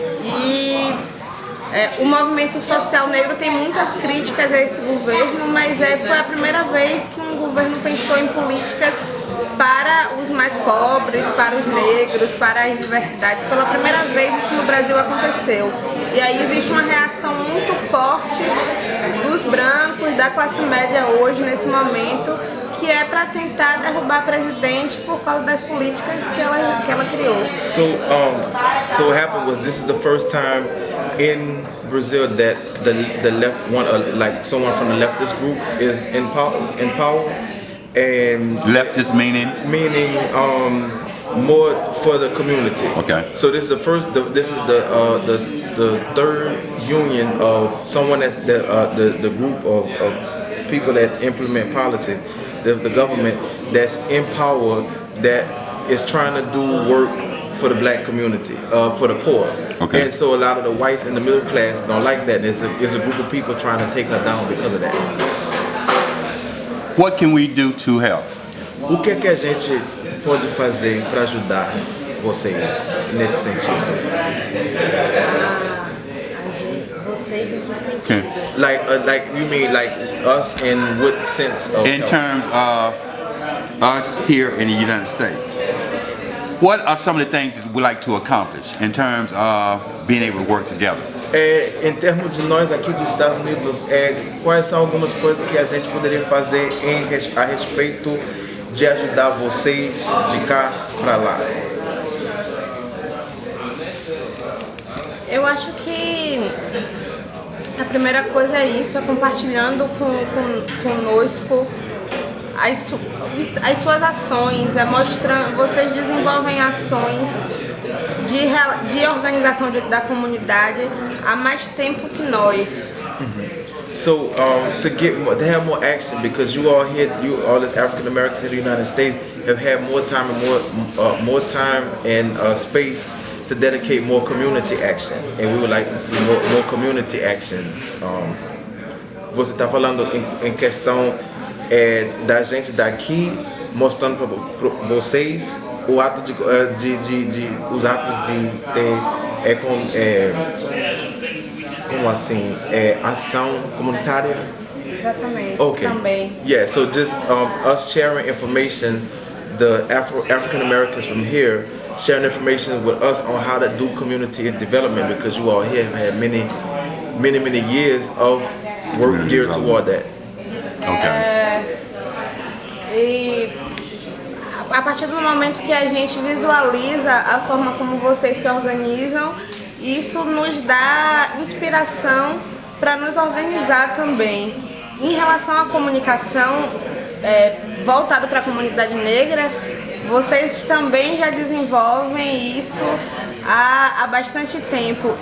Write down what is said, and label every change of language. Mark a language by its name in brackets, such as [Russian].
[Portuguese] E o movimento social negro tem muitas críticas a esse governo, mas foi a primeira vez que um governo pensou em políticas para os mais pobres, para os negros, para as diversidades. Pela primeira vez isso no Brasil aconteceu. E aí existe uma reação muito forte dos brancos, da classe média hoje, nesse momento, que é para tentar derrubar a presidente por causa das políticas que ela criou. [English] So what happened was this is the first time in Brazil that the left like someone from the leftist group is in power. And Leftist meaning? Meaning more for the community. Okay. So this is this is the third union of someone that's the group of people that implement policies, the government that's in power, that is trying to do work for the black community, for the poor. Okay. And so a lot of the whites and the middle class don't like that. There's a group of people trying to take her down because of that. What can we do to help? [Portuguese] O que é que a gente pode fazer para ajudar vocês nesse sentido? Vocês em que sentido? [English] Like you mean like us in what sense of In help? terms of us here in the United States, what are some of the things that we like to accomplish in terms of being able to work together? [Portuguese] Em termos de nós aqui dos Estados Unidos, quais são algumas coisas que a gente poderia fazer a respeito de ajudar vocês de cá para lá? Eu acho que a primeira coisa é isso, é compartilhando conosco as suas ações, mostrando, vocês desenvolvem ações de organização da comunidade há mais tempo que nós. [English] So to have more action, because you all as African Americans in the United States have had more time and more time and space to dedicate more community action, and we would like to see more community action. [Portuguese] Você está falando em questão da gente daqui mostrando para vocês o ato os atos de ter como assim ação comunitária. Exatamente. [English] Okay. [Portuguese] Também. [English] Yeah. So just us sharing information, the African Americans from here sharing information with us on how to do community development, because you all here have had many years of work geared toward that. Okay. [Portuguese] E a partir do momento que a gente visualiza a forma como vocês se organizam, isso nos dá inspiração para nos organizar também. Em relação à comunicação voltada para a comunidade negra, vocês também já desenvolvem isso há bastante tempo.